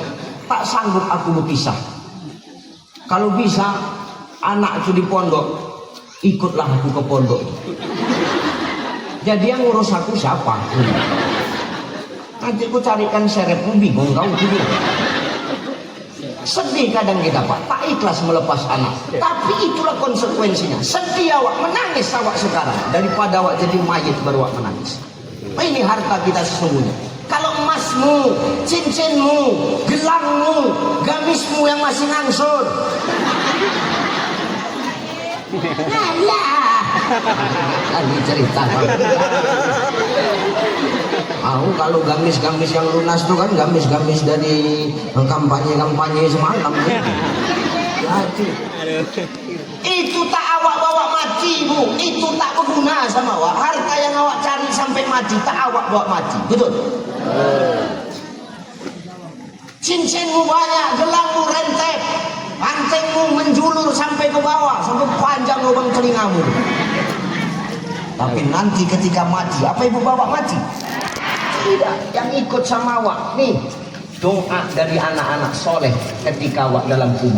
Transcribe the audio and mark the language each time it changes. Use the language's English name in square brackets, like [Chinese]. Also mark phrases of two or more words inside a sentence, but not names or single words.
[Indonesian] Tak sanggup aku berpisah. Kalau bisa anak itu di pondok, ikutlah aku ke pondok. Jadi yang ngurus aku siapa? Nanti aku carikan serepmu, bingung kau gitu. Sedih kadang kita Pak, tak ikhlas melepas anak. Tapi itulah konsekuensinya. Sedih awak, menangis awak sekarang daripada awak jadi mayit baru awak menangis. Nah, ini harta kita sesungguhnya. Kalau emasmu, cincinmu, gelangmu, gamismu yang masih ngangsur, lagi cerita. Kalau gamis-gamis yang lunas itu kan gamis-gamis dari kampanye-kampanye semalam. Itu tak awak bawa mati Bu, itu tak berguna sama awak. Harta yang awak cari sampai mati tak awak bawa mati, betul? Cincinmu banyak, gelangmu rentet, antingmu menjulur sampai ke bawah, sampai panjang lubang telingamu. Tapi nanti ketika mati, apa ibu bawa mati? Tidak, yang ikut sama awak nih doa dari anak-anak soleh ketika awak dalam kubur.